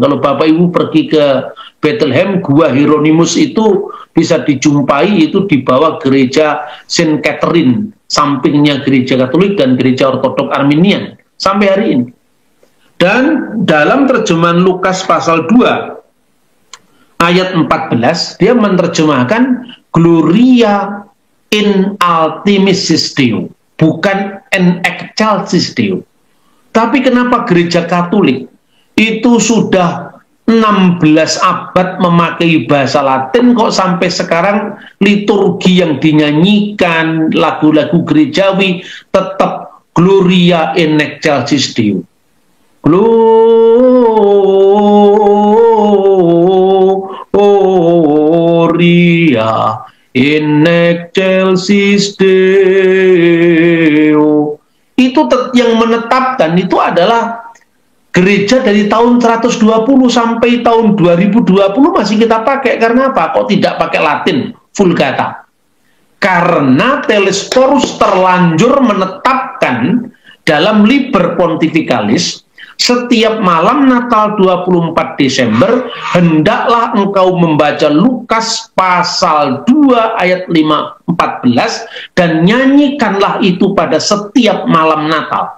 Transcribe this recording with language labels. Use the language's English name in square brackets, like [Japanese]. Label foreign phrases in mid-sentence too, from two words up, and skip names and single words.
[Indonesian] Kalau Bapak Ibu pergi ke Bethlehem, gua Hieronymus itu bisa dijumpai itu di bawah gereja Saint Catherine, sampingnya gereja Katolik dan gereja Ortodok Arminian sampai hari ini. Dan dalam terjemahan Lukas pasal 2 ayat 14, dia menerjemahkan [Latin] Gloria in ultimis Deo, [Indonesian] bukan [Latin] in excelsis Deo. [Indonesian] Tapi kenapa gereja Katolik itu sudah 16 abad memakai bahasa Latin, kok sampai sekarang liturgi yang dinyanyikan, lagu-lagu gerejawi tetap [Latin] Gloria in excelsis Deo. Gloria in excelsis Deo. [Indonesian] Itu yang menetapkan itu adalah gereja dari tahun 120 sampai tahun 2020 masih kita pakai. Karena apa? Kok tidak pakai Latin, Vulgata? Karena Telesporus terlanjur menetapkan dalam Liber Pontificalis Setiap malam Natal 24 Desember, hendaklah engkau membaca Lukas pasal 2 ayat 14 dan nyanyikanlah itu pada setiap malam Natal.